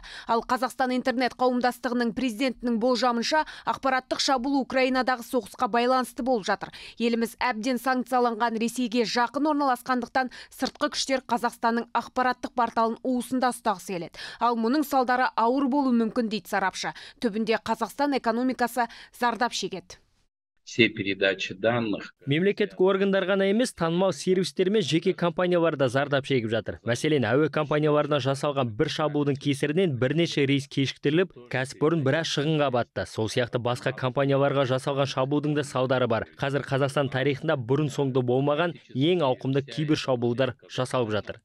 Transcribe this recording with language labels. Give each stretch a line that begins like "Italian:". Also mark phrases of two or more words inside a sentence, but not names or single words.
Kazakh: Ал Қазақстан интернет қауымдастығының президентінің болжамынша, ақпараттық шабуыл Украинадағы соғысқа байланысты болып жатыр. Еліміз әбден санкцияланған Ресейге жақын орналасқандықтан сыртқы күштер Қазақстанның ақпараттық порталын уысында ұстағысы келеді. Ал мұның салдары ауыр болуы мүмкін дейді сарапшы. Түбінде Қазақстан экономикасы зардап шегеді.
Russian: Все передачи данных.
Kazakh: Мемлекеттік органдар ғана емес, танымал сервистер мен жеке компаниялар да зардап шегіп жатыр. Мәселен, әуе компанияларына жасалған бір шабуылдың кесірінен бірнеше рейс кешіктіріліп, кәсіпорын біраз шығынға батты. Сол сияқты басқа компанияларға жасалған шабуылдың да салдары бар. Қазір Қазақстан тарихында бұрын соңды болмаған ең ауқымды кибер шабуылдар жасалып жатыр.